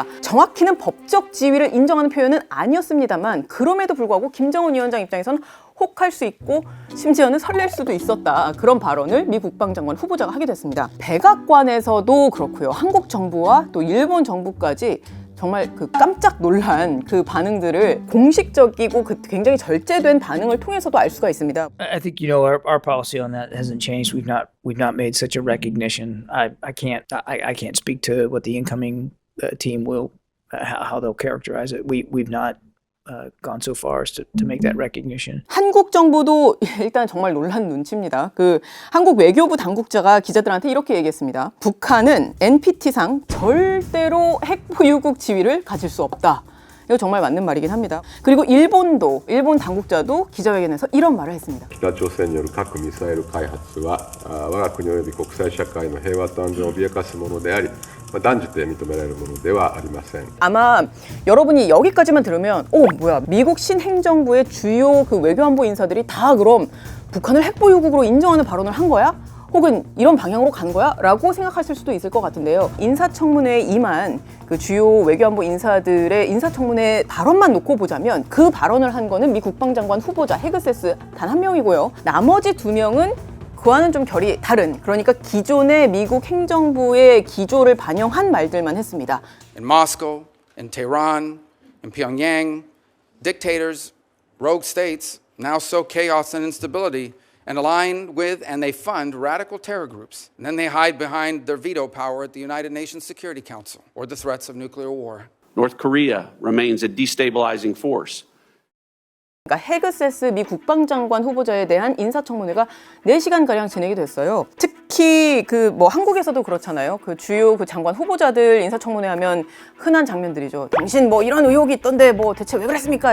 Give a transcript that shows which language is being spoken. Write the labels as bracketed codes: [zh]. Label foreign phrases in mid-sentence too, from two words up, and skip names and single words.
[ko] 정확히는 법적 지위를 인정하는 표현은 아니었습니다만, 그럼에도 불구하고 김정은 위원장 입장에서는 혹할 수 있고 심지어는 설렐 수도 있었다, 그런 발언을 미 국방장관 후보자가 하게 됐습니다. 백악관에서도 그렇고요, 한국 정부와 또 일본 정부까지 정말 그 깜짝 놀란 그 반응들을 공식적이고 그 굉장히 절제된 반응을 통해서도 알 수가 있습니다. [en] I think our policy on that hasn't changed. We've not made such a recognition. I can't speak to what the incoming team will how they'll characterize it. We've not gone so far as to make that recognition. [ko] 한국 정부도 일단 정말 놀란 눈치입니다. 그 한국 외교부 당국자가 기자들한테 이렇게 얘기했습니다. 북한은 NPT상 절대로 핵 보유국 지위를 가질 수 없다. 이거 정말 맞는 말이긴 합니다. 그리고 일본 당국자도 기자회견에서 이런 말을 했습니다. [ja] 北朝鮮による核ミサイル開発は我が国及び国際社会の平和と安全を脅かすものであり断じて認められるものではありません. [ko] 아마 여러분이 여기까지만 들으면 미국 신행정부의 주요 그 외교안보 인사들이 다 그럼 북한을 핵보유국으로 인정하는 발언을 한 거야? 혹은 이런 방향으로 간 거야? 라고 생각하실 수도 있을 것 같은데요. 인사청문회에 임한 그 주요 외교안보 인사들의 인사청문회 발언만 놓고 보자면 그 발언을 한 거는 미 국방장관 후보자 헤그세스 단 한 명이고요. 나머지 두 명은 그와는 좀 결이 다른, 그러니까 기존의 미국 행정부의 기조를 반영한 말들만 했습니다. [en] In Moscow, in Tehran, in Pyongyang, dictators, rogue states now sow chaos and instability and align with and they fund radical terror groups. And then they hide behind their veto power at the United Nations Security Council or the threats of nuclear war. North Korea remains a destabilizing force. [ko] 그러니까 헤그세스 미 국방장관 후보자에 대한 인사청문회가 4시간가량 진행이 됐어요. 특히 한국에서도 그렇잖아요. 그 주요 그 장관 후보자들 인사청문회 하면 흔한 장면들이죠. 당신 이런 의혹이 있던데 대체 왜 그랬습니까?